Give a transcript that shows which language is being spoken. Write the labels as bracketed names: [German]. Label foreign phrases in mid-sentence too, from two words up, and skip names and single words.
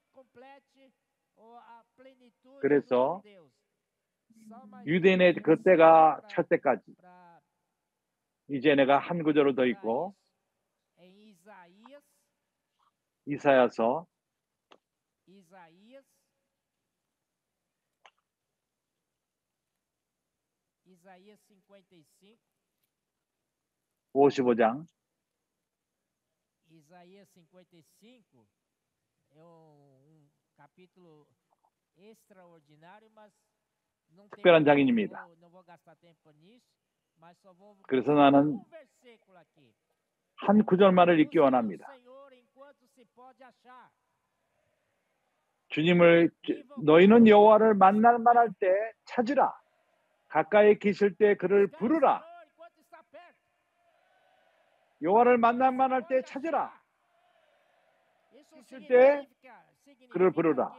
[Korean] 그래서 유대인의 그 때가 찰 때까지 이제 내가 한 구절을 더 읽고 이사야서 55장 [Portuguese] Isaías 55 é capítulo extraordinário, mas não tem [Korean] 특별한 장인입니다. [Portuguese] não vou gastar tempo nisso, mas só vou [Korean] 그래서 나는 [Portuguese] versículo aqui. [Korean] 한 구절만을 읽기 원합니다. [Portuguese] Senhor, enquanto se pode achar. [Korean] 주님을 너희는 여호와를 만날 만할 때 찾으라. 가까이 계실 때 그를 부르라. 여호와를 만날 만할 때 찾으라. 있을 때 그를 부르라.